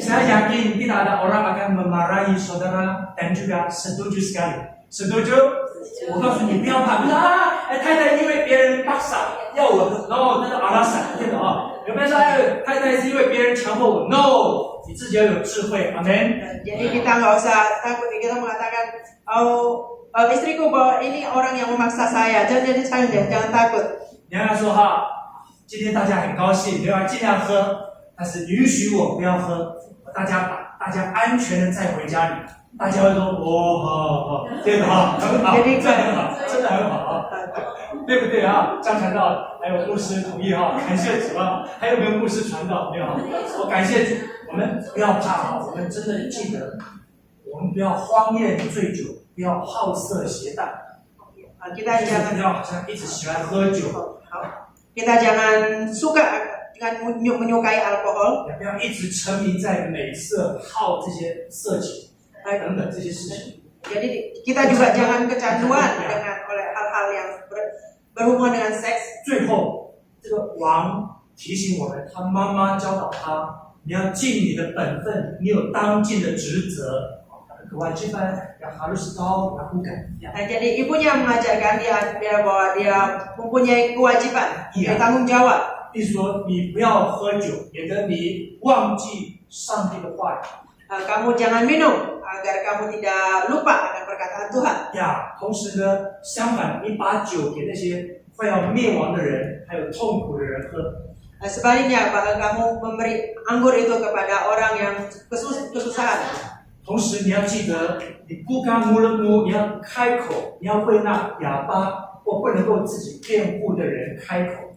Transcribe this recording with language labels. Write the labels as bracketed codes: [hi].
[id] Saya yakin tidak ada orang akan memarahi saudara dan juga setuju sekali. Setuju? [zh] 我告诉你不要怕，不是啊，太太因为别人paksa要我的 ，no， 那是阿拉散，对的啊。有没有说太太是因为别人强迫我 ？no， 你自己要有智慧，阿门。 [id] Jadi kita nggak usah takut, kita mengatakan, istriku bahwa ini orang yang memaksa saya, jadi saya jangan takut. [zh] 你跟他说哈，今天大家很高兴，对吧？尽量喝，但是允许我不要喝，大家安全的再回家里。大家会说哦，好，对的哈，很好，真的很好，真的很好啊，对不对啊？张传道还有牧师同意哈，感谢主啊！还有没有牧师传道？没有？我感谢主，我们不要怕啊，我们真的记得，我们不要荒宴醉酒，不要好色邪荡。 [id] Kita [zh] 不 [id] jangan [zh] 要好像一直喜欢喝酒， [id] kita jangan suka dengan menyukai alkohol. [zh] 也不要一直沉迷在美色、好这些色情等等这些事情。 [id] Jadi kita juga jangan kecanduan dengan oleh hal-hal yang berhubungan dengan seks. [zh] 最后，这个王提醒我们，他妈妈教导他，你要尽你的本分，你有当尽的职责。 [id] kewajiban yang harus kau lakukan. Jadi ibunya mengajarkan dia bahwa dia mempunyai kewajiban, bertanggung jawab. [zh] 意思说，你不要喝酒，免得你忘记上帝的话语。 [id] Kamu jangan minum agar kamu tidak lupa akan perkataan Tuhan. [zh] 呀，同时呢，相反，你把酒给那些快要灭亡的人，还有痛苦的人喝。 [id] Sebaliknya, kamu memberi anggur itu kepada orang yang kesusahan. [zh] 同时，你要记得，你不干木了木，你要开口，你要为那哑巴或不能够自己辩护的人开口。